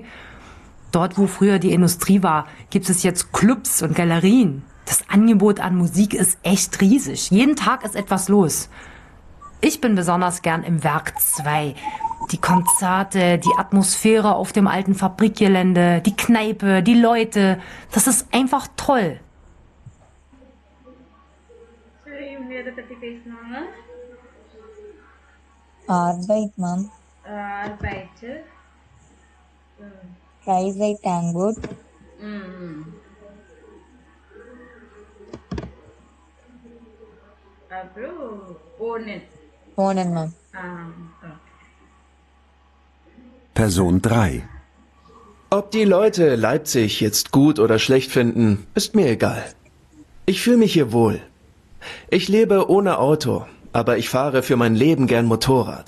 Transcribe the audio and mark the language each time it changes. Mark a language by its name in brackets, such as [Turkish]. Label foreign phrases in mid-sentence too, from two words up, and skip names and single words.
[German] Dort, wo früher die Industrie war, gibt es jetzt Clubs und Galerien. Das Angebot an Musik ist echt riesig. Jeden Tag ist etwas los. Ich bin besonders gern im Werk 2. Die Konzerte, die Atmosphäre auf dem alten Fabrikgelände, die Kneipe, die Leute. Das ist einfach toll. [Tamil] சரி, இவங்க எதை பத்தி பேசினாங்க? [German] Arbeit, Mom, Arbeit. Freizeit, Angebot, [Tamil] அப்புறம் ஓனன். [German] Wohnen, Mom. Okay. Person 3. Ob die Leute Leipzig jetzt gut oder schlecht finden, ist mir egal. Ich fühle mich hier wohl. Ich lebe ohne Auto, aber ich fahre für mein Leben gern Motorrad.